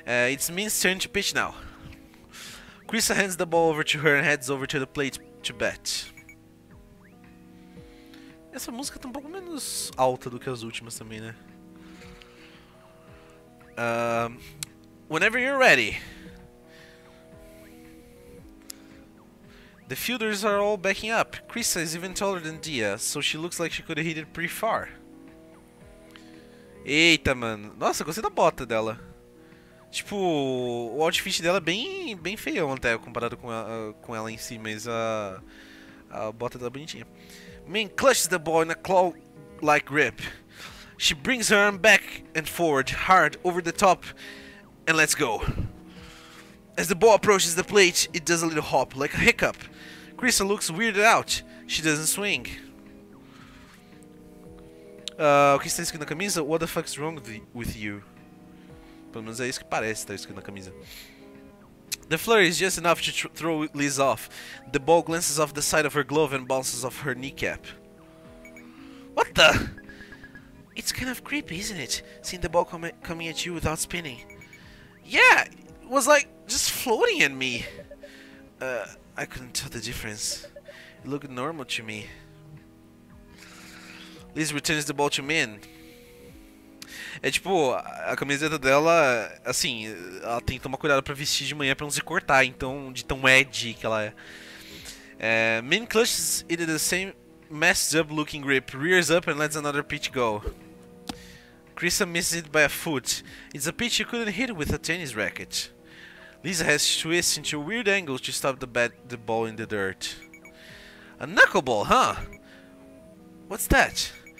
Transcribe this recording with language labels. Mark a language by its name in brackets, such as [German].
[English] It's Min's turn to pitch now. Krisa hands the ball over to her and heads over to the plate to bat. [Portuguese] Essa música tá um pouco menos alta do que as últimas também, né? [English] Whenever you're ready. The fielders are all backing up. Krisa is even taller than Dia, so she looks like she could have hit it pretty far. [Portuguese] Eita, mano. Nossa, gostei da bota dela. Tipo, o outfit dela é bem feião até, comparado com ela em si, mas a bota dela é bonitinha. [English] Min clutches the ball in a claw-like grip. She brings her arm back and forward, hard, over the top, and lets go. As the ball approaches the plate, it does a little hop, like a hiccup. Krisa looks weirded out. She doesn't swing. [Portuguese] O que está escrito na camisa? [English] What the fuck's wrong with you? [Portuguese] Pelo menos é isso que parece estar escrito na camisa. [English] The flurry is just enough to throw Liz off. The ball glances off the side of her glove and bounces off her kneecap. What the? It's kind of creepy, isn't it? Seeing the ball coming at you without spinning. Yeah, it was like just floating at me. I couldn't tell the difference. It looked normal to me. Liz returns the ball to Min. [Portuguese] É tipo, a camiseta dela, assim, ela tem que tomar cuidado pra vestir de manhã pra não se cortar, então, de tão edgy que ela é. [English] Min clutches it in the same messed up looking grip, rears up and lets another pitch go. Krisa misses it by a foot. It's a pitch you couldn't hit with a tennis racket. Lisa has to twist into weird angles to stop the ball in the dirt. A knuckleball, huh? What's that?